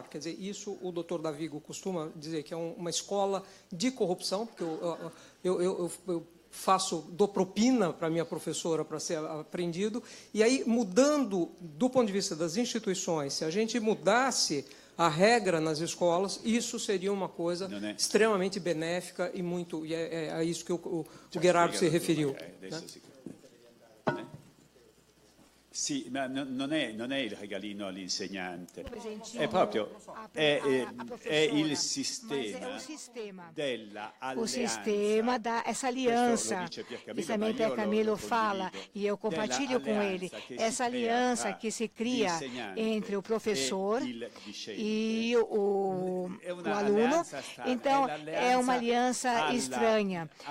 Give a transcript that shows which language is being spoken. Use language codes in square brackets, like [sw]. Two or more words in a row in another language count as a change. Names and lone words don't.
[pt] Quer dizer, isso o doutor Davigo costuma dizer que é uma escola de corrupção, porque eu dou propina para a minha professora para ser aprendido, e aí, mudando do ponto de vista das instituições, se a gente mudasse a regra nas escolas, isso seria uma coisa extremamente benéfica e é a isso que o Gherardo se referiu. Né? [it] Sì, ma non è il regalino all'insegnante, è proprio il sistema della alleanza. [pt] O sistema dessa aliança, que também Piercamillo fala, e eu compartilho com ele, essa aliança que se cria entre o professor e o aluno. Então, é uma aliança estranha.